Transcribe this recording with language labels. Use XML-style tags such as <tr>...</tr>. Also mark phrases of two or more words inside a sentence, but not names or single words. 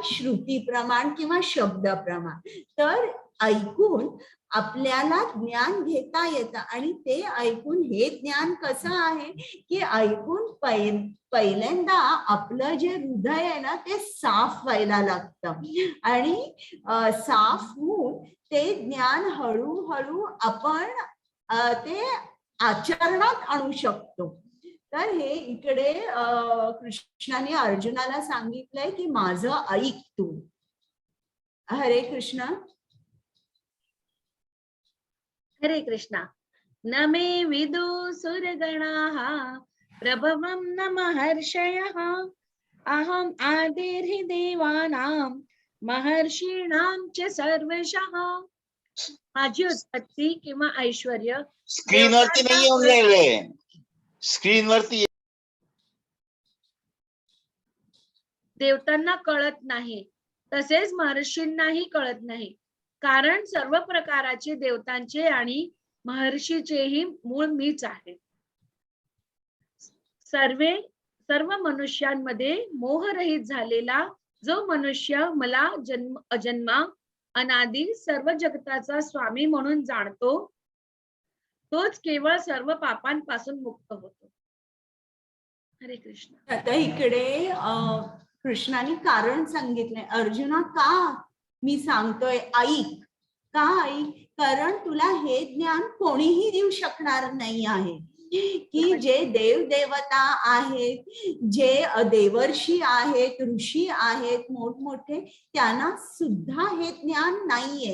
<mr>श्रुती प्रमाण किंवा शब्द प्रमाण. तर ऐकून आपल्याला ज्ञान घेता येतं, आणि ते ऐकून हे ज्ञान कसं आहे की ऐकून पहिल्यांदा आपलं जे हृदय आहे ना ते साफ व्हायला लागतं, आणि साफ होऊन ते ज्ञान हळूहळू आपण ते आचरणात आणू शकतो. तर हे इकडे कृष्णाने अर्जुनाला सांगितलंय की माझं ऐक तू. हरे कृष्ण. हरे कृष्णा.</mr> <sa>न मे विदु सुरगणाः प्रभवं न महर्षयः अहम आदिर्हि देवानां महर्षीणां च सर्वशः.</sa> <mr>माझी उत्पत्ती किंवा ऐश्वर्य स्क्रीनवरती नाही येऊन राहिले, स्क्रीनवरती देवतांना कळत नाही, तसेच महर्षींनाही कळत नाही, कारण सर्व प्रकारचे देवतांचे आणि महर्षीचेही मूळ मीच आहे. सर्व मनुष्यांमध्ये मोहरहित झालेला जो मनुष्य मला अजन्मा अनादी सर्व जगताचा स्वामी म्हणून जाणतो, तोच केवळ सर्व पापांपासून मुक्त होतो. हरे कृष्ण. आता इकडे कृष्णाने कारण सांगितलंय, अर्जुना का मी सांगतोय ऐक. का ऐक? कारण तुला हे ज्ञान कोणीही देऊ शकणार नाही आहे की जे देव देवता आहेत, जे देवर्षी आहेत, ऋषी आहेत मोठमोठे, त्यांना सुद्धा हे ज्ञान नाहीये.</mr>